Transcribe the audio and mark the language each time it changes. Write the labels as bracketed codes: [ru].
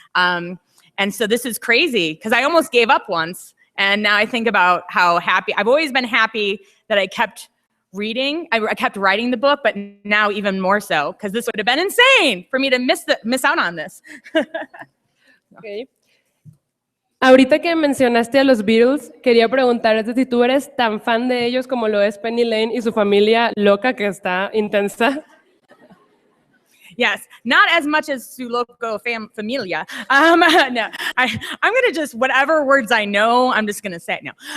[en] And so this is crazy because I almost gave up once. And now I think about how happy, I've always been happy that I kept reading. I kept writing the book, but now even more so because this would have been insane for me to miss out on this. Okay. [es] Ahorita que mencionaste a los Beatles, quería preguntarte si tú eres tan fan de ellos como lo es Penny Lane y su familia loca que está intensa. [en] Yes, not as much as su loco familia. No, I'm going to just, whatever words I know, I'm just going to say it. No.